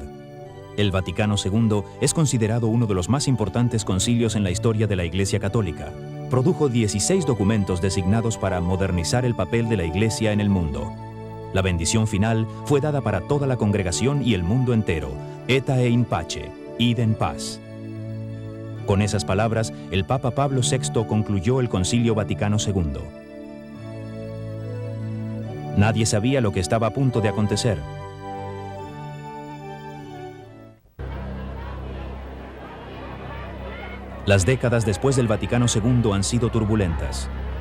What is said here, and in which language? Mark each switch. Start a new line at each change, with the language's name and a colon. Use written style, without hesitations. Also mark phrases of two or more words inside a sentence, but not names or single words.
Spanish: El Vaticano II es considerado uno de los más importantes concilios en la historia de la Iglesia Católica. Produjo 16 documentos designados para modernizar el papel de la Iglesia en el mundo. La bendición final fue dada para toda la congregación y el mundo entero,
Latin: Aete in pace,
Spanish: id en paz. Con esas palabras, el Papa Pablo VI concluyó el Concilio Vaticano II. Nadie sabía lo que estaba a punto de acontecer. Las décadas después del Vaticano II han sido turbulentas.